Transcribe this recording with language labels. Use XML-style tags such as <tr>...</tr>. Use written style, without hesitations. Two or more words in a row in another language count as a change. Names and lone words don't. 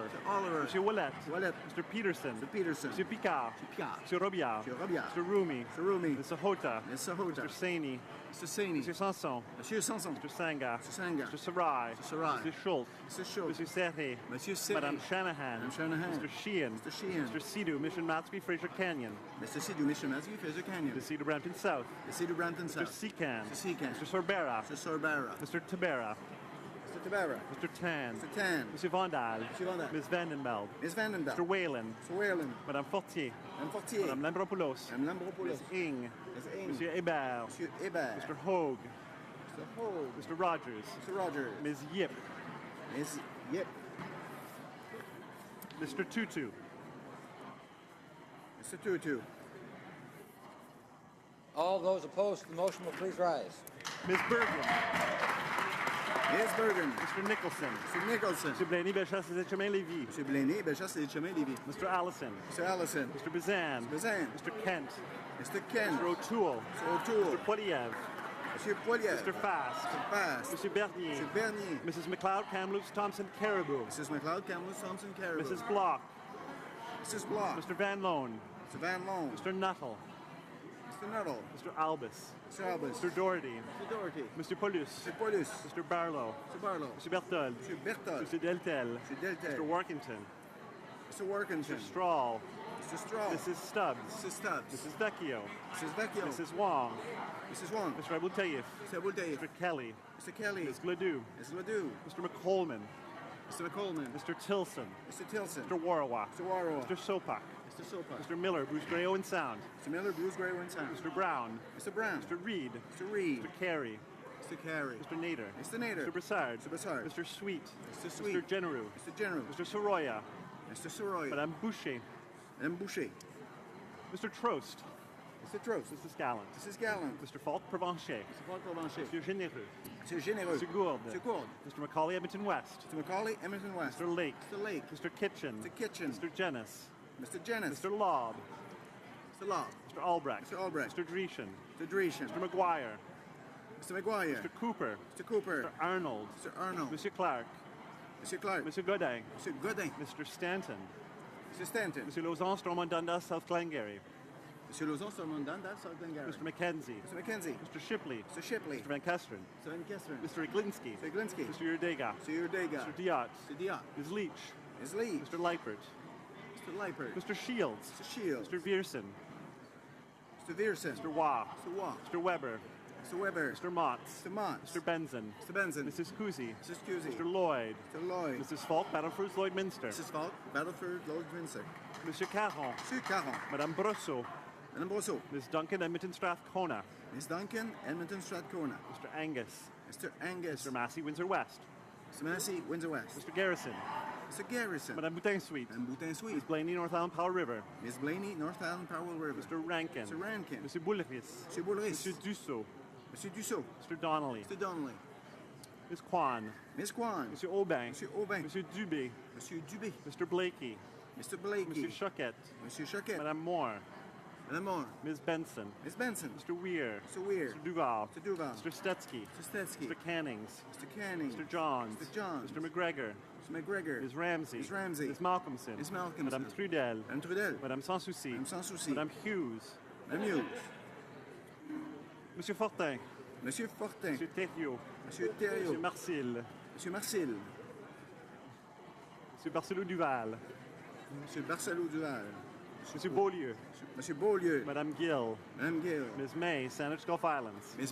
<en>Mr. Oliver. Mr. Willett. Willett. Mr. Peterson. Mr. Peterson. Mr. Picard. Mr. Picard. Mr. Robiard. Mr. Robiard. Mr. Rumi. Mr. Rumi. Mr. Sahota. Mr. Sahota. Mr. Saini. Mr. Saini. Mr. Sanson. Monsieur Sanson. Mr. Sanga. Mr. Sanga. Mr. Sarai. Mr. Sarai. Mr. Schultz. Mr. Schultz. Mr. Serre. Monsieur Serre. Madame Shanahan. Madame Shanahan. Mr. Sheehan. Mr. Sheehan. Mr. Sidhu, Mission Matsky, Fraser Canyon. Mr. Sidhu, Mission Matsky, Fraser Canyon. Mr. Cedar Brampton South. Mr. Cedar Brampton South. Mr. Secan. Mr. Secan. Mr. Sorbera. Mr. Sorbera. Mr. Tabera. Mr. Tabara. Mr. Tan. Mr. Tan. Mr. Vandal. Mr. Vandal. Ms. Vandenbeld. Ms. Vandenbeld. Mr. Whalen. Mr. Whalen. Madame Fortier. Madame Fortier. Madame Lambropoulos. Madame Lambropoulos. Ms. Ing. Ms. Ing. Monsieur Hébert. Monsieur Hébert. Mr. Hogue. Mr. Hogue. Mr. Rogers. Mr. Rogers. Ms. Yip. Ms. Yip. Mr. Tutu. Mr. Tutu. All those opposed to the motion will please rise. Ms. Bergen. Ms. Bergen. Mr. Nicholson. Mr. Nicholson. Mr. Blaney, Bellechasse des Chemins Lévis. Mr. Blaney, Bellechasse des Chemins Lévis. Mr. Allison. Mr. Allison. Mr. Bazan. Mr. Bazan. Mr. Kent. Mr. Kent. Mr. O'Toole. Mr. O'Toole. Mr. Poiliev. Monsieur Poiliev. Mr. Fast. Mr. Fast. Mr. Bernier. Mr. Bernier. Mrs. McLeod, Kamloops, Thompson, Caribou. Mrs. McLeod, Kamloops, Thompson, Caribou. Mrs. Block. Mrs. Block. Mr. Van Loan. Mr. Van Loan. Mr. Nuttall. Mr. Nuttall. Mr. Albus. Mr. Albus. Mr. Doherty. Mr. Doherty. Mr. Paulus. Mr. Paulus. Mr. Barlow. Mr. Barlow. Mr. Berthold. Mr. Berthold. Mr. Deltel. Mr. Deltel. Mr. Workington. Mr. Workington. Mr. Strahl. Mr. Strahl. Mrs. Stubbs. Mrs. Stubbs. Mrs. Vecchio. Mrs. Vecchio. Mrs. Wong. Mrs. Wong. Mr. Abultaif. Mr. Abultaif. Mr. Kelly. Mr. Kelly. Ms. Gladue. Ms. Ledoux. Mr. McColman. Mr. McColman. Mr. Tilson. Mr. Tilson. Mr. Warrock. Mr. Warrock. Mr. Sopak. Mr. Sopak. Mr. Miller, Bruce Grey Owen Sound. Mr. Miller, Bruce Grey Owen Sound. Mr. Brown. Mr. Brown. Mr. Reed. Mr. Reed. Mr. Carey. Mr. Carey. Mr. Nader. Mr. Nader. Mr. Brassard. Mr. Brassard. Mr. Sweet. Mr. Sweet. Mr. Generou. Mr. General. Mr. Soroya. Mr. Soroy. Madame Boucher. Madame Boucher. Mr. Trost. Mr. Trost. Mrs. Gallant. Mrs. Gallant. Mr. Falk Provencher. Mr. Paul Provencher. Mr. Généreux. Mr. Généreux. Mr. Gould. Mr. Gould. Mr. Macaulay Edmonton West. Mr. Macaulay, Edmonton West. Mr. Lake. Mr. Lake. Mr. Kitchen. Mr. Kitchen. Mr. Jennis. Mr. Jennis. Mr. Lobb. Mr. Lobb. Mr. Albrecht. Mr. Albrecht. Mr. Dreeshen. Mr. Dreeshen. Mr. McGuire. Mr. McGuire. Mr. Cooper. Mr. Cooper. Mr. Arnold. Mr. Arnold. Mr. Clark. Mr. Clark. Mr. Godin. Mr. Godin. Mr. Stanton. Mr. Stanton. Mr. Lausanne, Stormont Dundas, South Glengarry. Mr. Lauzon, Stormont Dundas, South Glengarry. Mr. Mackenzie. Mr. Mackenzie. Mr. Shipley. Mr. Shipley. Mr. Van Kesteren. Mr. Van Kesteren. Mr. Iglinski. Mr. Iglinski. Mr. Urdega. Mr. Urdega. Mr. Diot. Mr. Diot. Ms. Leach. Ms. Leach. Mr. Leipert. Mr. Leipert. Mr. Shields. Mr. Shields. Mr. Viersen. Mr. Viersen. Mr. Waugh. Mr. Waugh. Mr. Weber. Mr. Weber. Mr. Motts. Mr. Motts. Mr. Benson. Mr. Benson. Mrs. Cousy. Mrs. Cousy. Mr. Lloyd. Mr. Lloyd. Mrs. Falk, Battleford, Lloyd Minster. Mrs. Falk, Battleford, Lloyd Minster. Monsieur Caron. Monsieur Caron. Madame Brosseau. Madame Brosseau. Ms. Duncan, Edmonton Strathcona. Ms. Duncan, Edmonton Strathcona. Mr. Angus. Mr. Angus. Mr. Massey, Windsor West. Mr. Massey, Windsor West. Mr. Garrison. Mr. Garrison. Madame Boutin Sweet. Madame Boutin Sweet. Ms. Blaney, North Island, Powell River. Ms. Blaney, North Island, Powell River. Mr. Rankin. Mr. Rankin. Mr. Boulris. Mr. Boulris. Mr. Dussault. Mr. Dussault. Mr. Donnelly. Mr. Donnelly. Ms. Kwan. Ms. Kwan. Mr. Aubin. Mr. Aubin. Mr. Dubé. Mr. Dubé. Mr. Blakey. Mr. Blakey. Mr. Choquette. Mr. Choquette. Madame Moore. Madame Moore. Ms. Benson. Ms. Benson. Mr. Weir. Mr. Weir. Mr. Duval. Mr. Duval. Mr. Stetsky. Mr. Stetsky. Mr. Cannings. Mr. Canning. Mr. Johns. Mr. Johns. Mr. McGregor. Mr. McGregor. Ms. Ramsey. Ms. Ramsey. Ms. Malcolmson. Ms. Malcolmson. Madame Trudel. Madame Trudel. Madame Sans Souci. Madame Sans Souci. Madame Hughes. Madame Hughes. Monsieur Fortin. Monsieur Fortin. Monsieur Thériault. Monsieur Thériault. Monsieur Marcil. Monsieur Marcil. Monsieur Barcelot Duval. Monsieur Barcelot Duval. Monsieur Beaulieu. Monsieur Beaulieu. Madame Gill. Madame Gill. Ms. May, Sandwich Gulf Islands. Ms.</en>